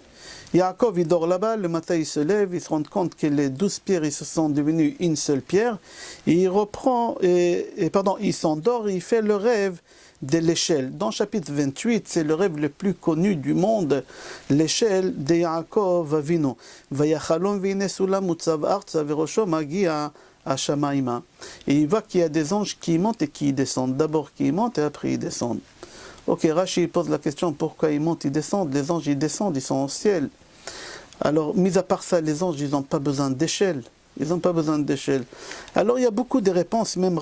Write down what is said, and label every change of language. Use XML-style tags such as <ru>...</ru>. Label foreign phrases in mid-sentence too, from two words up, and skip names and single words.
<fr>Yaakov, il dort là-bas, le matin, il se lève, il se rend compte que les 12 pierres, ils se sont devenues une seule pierre. Et il reprend, il s'endort, et il fait le rêve de l'échelle. Dans le chapitre 28, c'est le rêve le plus connu du monde, l'échelle de Yaakov Avinu.</fr> <he>ויחלם והנה סלם מצב ארצה וראשו מגיע השמימה.</he> <fr>Et il voit qu'il y a des anges qui montent et qui descendent. D'abord qui montent et après ils descendent. Ok, Rashi pose la question pourquoi ils montent, ils descendent. Les anges ils descendent, ils sont au ciel. Alors, mis à part ça, les anges ils n'ont pas besoin d'échelle. Ils n'ont pas besoin d'échelle. Alors il y a beaucoup de réponses.</fr>